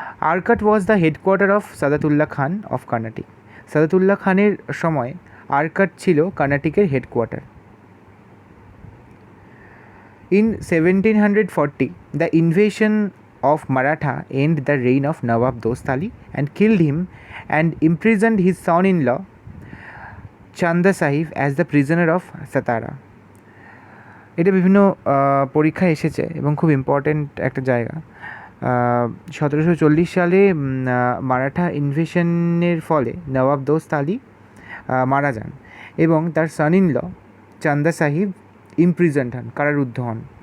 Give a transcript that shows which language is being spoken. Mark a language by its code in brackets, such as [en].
[en] Arcot was the headquarter of Saadatullah Khan of Carnatic. [bn] Sadatullah খানের সময় আরকাট ছিল কর্ণাটিকের headquarter. [en] In 1740, the invasion of Maratha ended the reign of Nawab Dost Ali and killed him and imprisoned his son-in-law Chanda Sahib as the prisoner of Satara. [bn] এটা বিভিন্ন পরীক্ষায় এসেছে এবং খুব important একটা জায়গা। 1740 সালে মারাঠা ইনভেশনের ফলে নবাব দোস্ত আলী মারা যান এবং তার সন ইন ল চান্দা সাহিব ইমপ্রিজন্ড হন, কারারুদ্ধ হন।